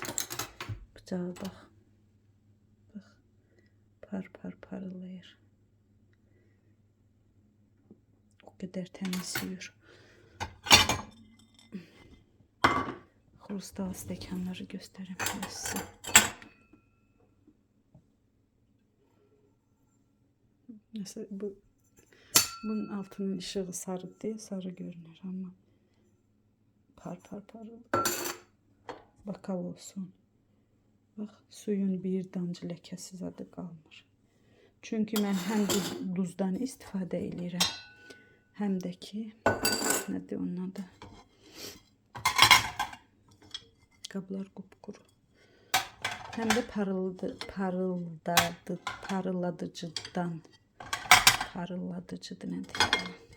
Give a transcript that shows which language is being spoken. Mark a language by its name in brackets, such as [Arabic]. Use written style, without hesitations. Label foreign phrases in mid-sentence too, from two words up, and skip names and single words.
[Azerbaijani] Bıçağa bax. Bax, parıldayır. O qədər təmiz yuyur. Xrustal stəkanları göstərim sizə. [Turkish] Mesela bunun altının ışığı sarı diye sarı görünür ama parıl. [Azerbaijani] Bakal olsun. Bak, suyun bir damcı ləkəsi zadı qalmır. Çünkü mən həm duzdan istifadə edirəm, həm də ki, nədir onun adı? Qablar qupquru. Həm də parıladıcıdır nədir?